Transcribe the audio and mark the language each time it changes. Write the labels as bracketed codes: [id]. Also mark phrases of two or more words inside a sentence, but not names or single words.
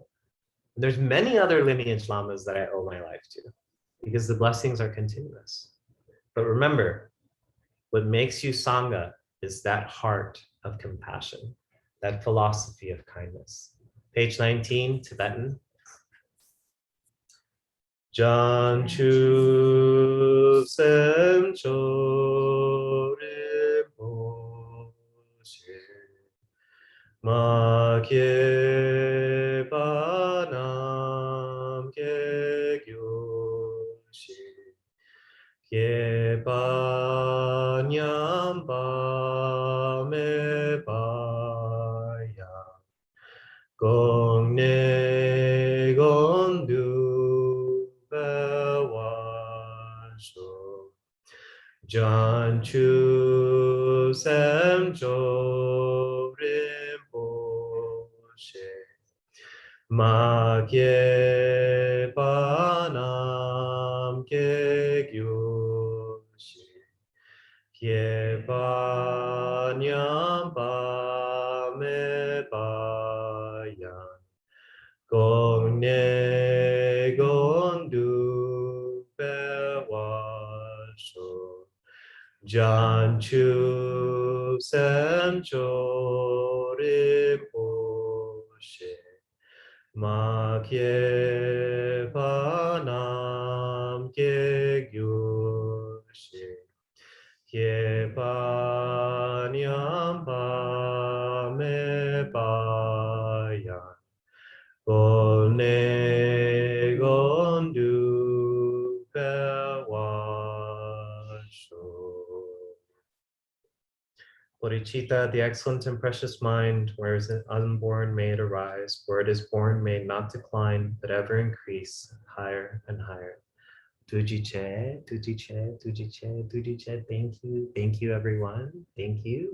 [en] There's many other lineage lamas that I owe my life to, because the blessings are continuous. But remember, what makes you Sangha is that heart of compassion, that philosophy of kindness. Page 19, Tibetan. [bo] བྱང་ཆུབ་སེམས་མཆོག་རིན་པོ་ཆེ མ་སྐྱེས་པ་རྣམས་སྐྱེས་གྱུར་ཅིག སྐྱེས་པ་ཉམས་པ་མེད་པ་ཡང་གོང་ནས་གོང་དུ འཕེལ་བར་ཤོག བྱང་ཆུབ་སེམས་མཆོག་རིན་པོ་ཆེ་མ་སྐྱེས་པ་རྣམས སྐྱེས་གྱུར་ཅིག སྐྱེས་པ་ཉམས་པ་མེད་པ་ཡང་གོང ནས་གོང་དུ་འཕེལ་བར་ཤོག བྱང་ཆུབ སེམས་མཆོག་རིན་པོ་ཆེ་མ སྐྱེས་པ་རྣམས་སྐྱེས་གྱུར་ཅིག སྐྱེས་པ་ཉམས་པ་མེད་པ་ཡང་གོང་ནས་གོང་དུ་འཕེལ་བར་ཤོག. [en] Bodhicitta, the excellent and precious mind, where is it unborn may it arise, where it is born may it not decline, but ever increase higher and higher. [bo] ཐུགས་རྗེ་ཆེ་ ཐུགས་རྗེ་ཆེ་ ཐུགས་རྗེ་ཆེ་ ཐུགས་རྗེ་ཆེ. [en] Thank you, everyone. Thank you.